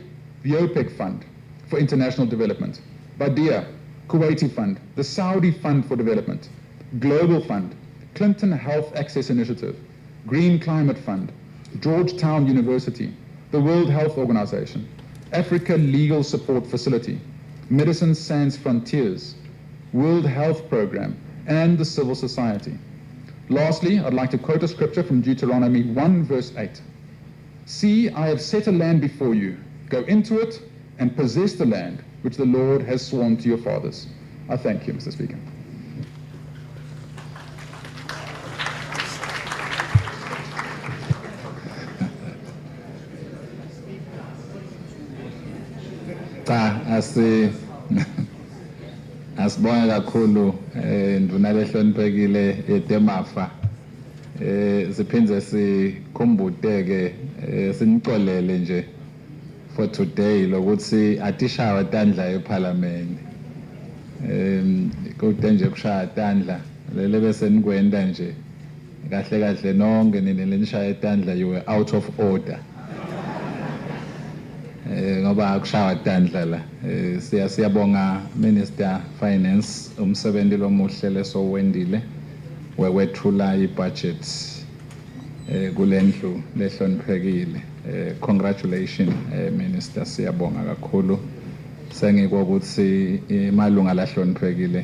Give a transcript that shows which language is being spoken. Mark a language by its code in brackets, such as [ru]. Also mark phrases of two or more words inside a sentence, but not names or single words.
[en] the OPEC Fund for International Development, Badia, Kuwaiti Fund, the Saudi Fund for Development, Global Fund, Clinton Health Access Initiative, Green Climate Fund, Georgetown University, the World Health Organization, Africa Legal Support Facility, Medicine Sans Frontiers, World Health Program, and the civil society. Lastly, I'd like to quote a scripture from Deuteronomy 1 verse 8. See, I have set a land before you. Go into it and possess the land which the Lord has sworn to your fathers. I thank you, Mr. Speaker. [ss] Asibonge kakhulu nduna lehloniphekile eTemafa siphinde sikhumbuteke sinixolele nje [en] for today [ss] lokuthi atishawa tandla eParliament kude nje kushaya tandla lele bese nikwenda nje kahle kahle nonke nini lenishaya tandla [en] you were out of order [ss] ngoba akushaya tandla la siyabonga [en] Minister Finance [ss] umsebenzi lomuhle lesowendile wewethula ibudget kulendlu lehloniphekile [en] congratulations Minister [ss] siyabonga kakhulu sengikho ukuthi imalunga lahloniphekile